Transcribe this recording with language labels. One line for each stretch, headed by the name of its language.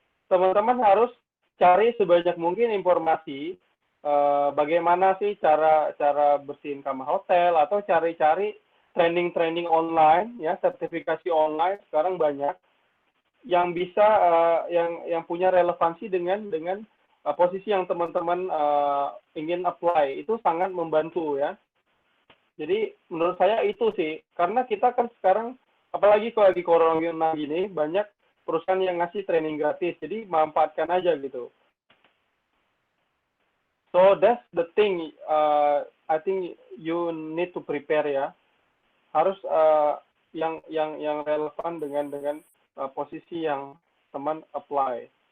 Indonesian: Teman-teman harus cari sebanyak mungkin informasi bagaimana sih cara bersihin kamar hotel, atau cari-cari training online ya, sertifikasi online sekarang banyak yang bisa yang punya relevansi dengan posisi yang teman-teman ingin apply. Itu sangat membantu ya. Jadi menurut saya itu sih, karena kita kan sekarang apalagi kalau lagi corona gini, banyak perusahaan yang ngasih training gratis, jadi manfaatkan aja gitu.
English: So that's the thing, I think you need to prepare ya.
Indonesian: Harus yang relevan dengan posisi yang teman apply.